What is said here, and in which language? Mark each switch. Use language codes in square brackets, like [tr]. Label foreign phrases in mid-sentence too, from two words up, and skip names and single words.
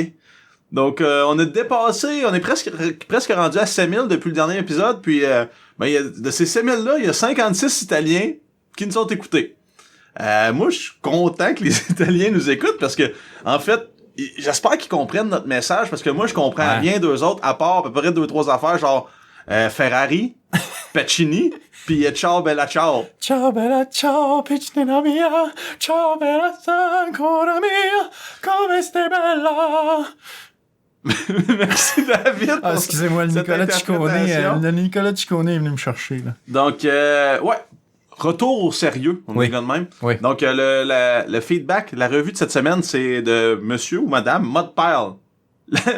[fr] Donc, on a dépassé, on est presque rendu à 5000 depuis le dernier épisode, puis de ces 5000-là, il y a 56 Italiens qui nous ont écoutés. Moi, je suis content que les Italiens nous écoutent, parce que, en fait, j'espère qu'ils comprennent notre message, parce que moi, je comprends rien d'eux autres, à part à peu près 2-3 affaires, genre Ferrari, Pacini, puis [it] ciao bella ciao. Ciao bella ciao, piccina mia, ciao bella ancora mia, come stai bella? [fr] Merci David. Ah, excusez-moi, le cette Nicolas Ciccone, interprétation. le Nicolas Ciccone est venu me chercher, là. Donc, ouais. Retour au sérieux, on Oui. est de même. Oui. Donc, le feedback, la revue de cette semaine, c'est de monsieur ou madame Mudpile.